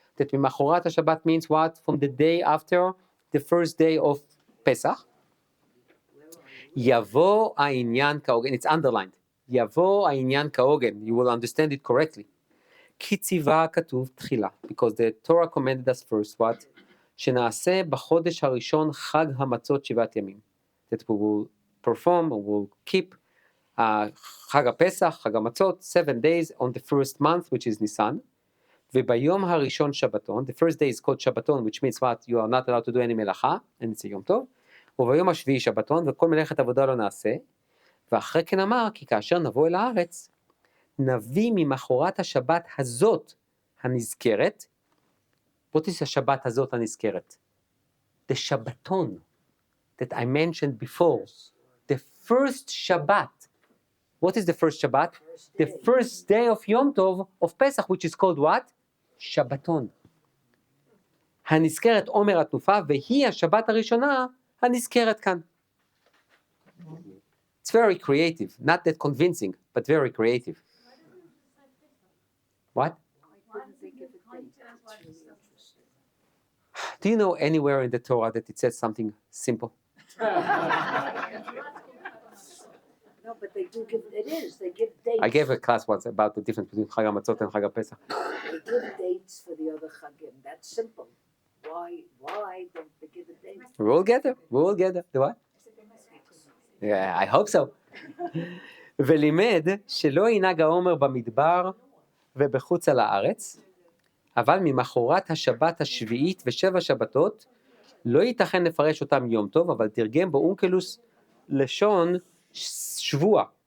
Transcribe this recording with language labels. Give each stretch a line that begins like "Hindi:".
English: That ממחרת השבת means what? From the day after the first day of Pesach,
Hebrew: יבוא העניין כהוגן,
English: it's underlined, יבוא העניין כהוגן, you will understand it correctly.
Hebrew: כי ציווה כתוב תחילה,
English: because the Torah commanded us first, what?
Hebrew: שנעשה בחודש הראשון חג המצות 7 ימים.
English: That we will perform, or will keep חג הפסח, חג המצות, 7 days on the first month, which is Nisan.
Hebrew: וביום הראשון שבתון,
English: the first day is called שבתון, which means what? You are not allowed to do any מלאכה, and it's a יום טוב.
Hebrew: וביום השביעי שבתון, וכל מלאכת עבודה לא נעשה. ואחרי כן אמר, כי כאשר נבוא אל הארץ, נביא ממחרת השבת הזאת הנזכרת.
English: What is
Hebrew: השבת הזאת הנזכרת? The שבתון that I mentioned before.
English: The first Shabbat. What is the first Shabbat? The first day of Yom Tov of Pesach, which is called what?
Hebrew: שבתון. הנזכרת עומר התנופה, והיא השבת הראשונה הנזכרת כאן.
English: It's very creative, not that convincing, but very creative. What? I couldn't think of a date. That's really interesting. Do you know anywhere in the Torah that it says something simple? No, but they do give, they give dates. I gave a class once about the difference between Chag HaMatzot and Chag HaPesach. They give dates for the other chagim. That's simple. Why don't they give a date? We will get there. The what? Yeah, I hope so.
Hebrew: ולימד שלא ינהג העומר במדבר ובחוץ על הארץ, אבל ממחרת השבת השביעית ו7 שבתות, לא ייתכן לפרש אותם יום טוב, אבל תרגם באונקלוס לשון שבוע,